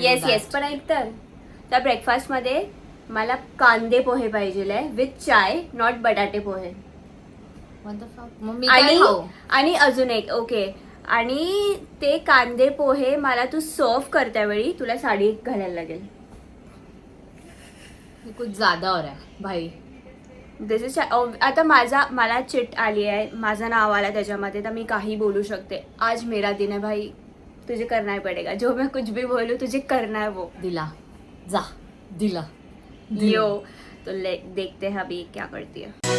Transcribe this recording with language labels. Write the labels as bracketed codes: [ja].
[mr] Yes पण ऐक तर त्या ब्रेकफास्टमध्ये मला कांदे पोहे पाहिजे विथ चाय, नॉट बटाटे पोहे. मग मी काय आणि खाऊ? आणि अजून एक ओके. आणि ते कांदे पोहे मला तू सर्व करत्या वेळी तुला साडी घालायला लागेल. [hi] ये कुछ ज्यादा हो रहा है भाई. [en] this is [mr] आता मला चिट आली आहे, माझं नाव आलं त्याच्यामध्ये, तर मी काही बोलू शकते. [hi] आज मेरा दिन है भाई, तुझे करना ही पडेगा. जो मैं कुछ भी बोलू तुझे करना है वो. [mr] दिला जा, दिला [hi] यो तो देखते हैं अभी क्या करती है.